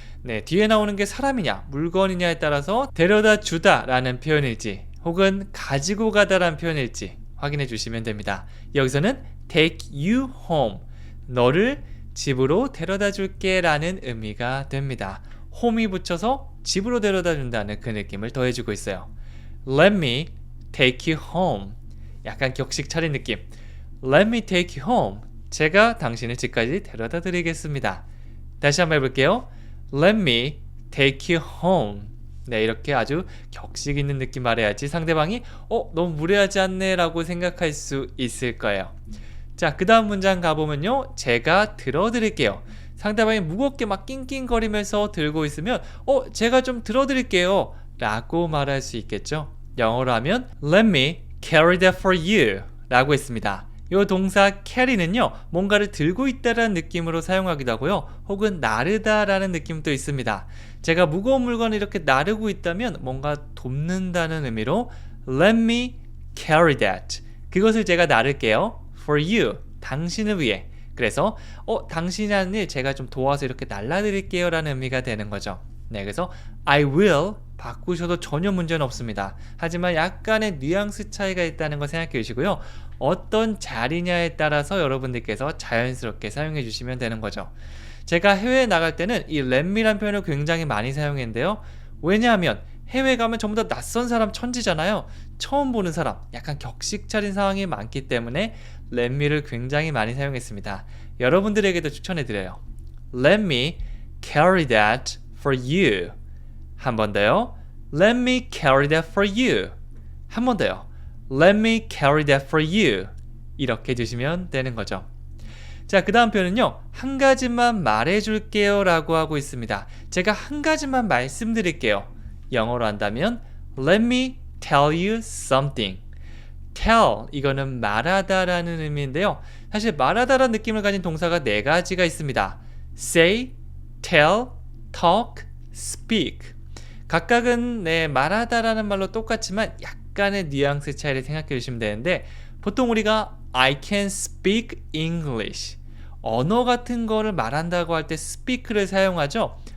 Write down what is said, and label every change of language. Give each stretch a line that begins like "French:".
Korean: 네, 뒤에 나오는 게 사람이냐 물건이냐에 따라서 데려다 주다라는 표현일지 혹은 가지고 가다라는 표현일지 확인해 주시면 됩니다. 여기서는
English: take you home,
Korean: 너를 집으로 데려다 줄게 라는 의미가 됩니다. home이 붙여서 집으로 데려다 준다는 그 느낌을 더해주고 있어요.
English: Let me take you home,
Korean: 약간 격식 차린 느낌.
English: Let me take you home,
Korean: 제가 당신을 집까지 데려다 드리겠습니다. 다시 한번 해볼게요.
English: Let me take you home.
Korean: 네, 이렇게 아주 격식 있는 느낌 말해야지 상대방이 너무 무례하지 않네 라고 생각할 수 있을 거예요. 자, 그 다음 문장 가보면요, 제가 들어드릴게요. 상대방이 무겁게 막 낑낑거리면서 들고 있으면 제가 좀 들어드릴게요 라고 말할 수 있겠죠. 영어로 하면
English: Let me carry that for you
Korean: 라고 했습니다. 이 동사 carry는요, 뭔가를 들고 있다라는 느낌으로 사용하기도 하고요, 혹은 나르다라는 느낌도 있습니다. 제가 무거운 물건을 이렇게 나르고 있다면 뭔가 돕는다는 의미로
English: Let me carry that.
Korean: 그것을 제가 나를게요.
English: For you,
Korean: 당신을 위해. 그래서 당신이 하는 일 제가 좀 도와서 이렇게 날라드릴게요 라는 의미가 되는 거죠. 네, 그래서 I will 바꾸셔도 전혀 문제는 없습니다. 하지만 약간의 뉘앙스 차이가 있다는 거 생각해 주시고요. 어떤 자리냐에 따라서 여러분들께서 자연스럽게 사용해 주시면 되는 거죠. 제가 해외에 나갈 때는 이 let me란 표현을 굉장히 많이 사용했는데요. 왜냐하면 해외 가면 전부 다 낯선 사람 천지잖아요. 처음 보는 사람, 약간 격식 차린 상황이 많기 때문에 let me를 굉장히 많이 사용했습니다. 여러분들에게도 추천해드려요.
English: Let me carry that for you.
Korean: 한 번 더요.
English: Let me carry that for you.
Korean: 한 번 더요.
English: Let me carry that for you.
Korean: 이렇게 해주시면 되는 거죠. 자, 그 다음 표현은요. 한 가지만 말해줄게요 라고 하고 있습니다. 제가 한 가지만 말씀드릴게요. 영어로 한다면
English: Let me tell you something.
Korean: tell, 이거는 말하다 라는 의미인데요. 사실 말하다라는 느낌을 가진 동사가 네 가지가 있습니다.
English: say, tell, talk, speak.
Korean: 각각은 말하다라는 말로 똑같지만 약간의 뉘앙스 차이를 생각해 주시면 되는데, 보통 우리가
English: I can speak English,
Korean: 언어 같은 거를 말한다고 할 때 speak를 사용하죠.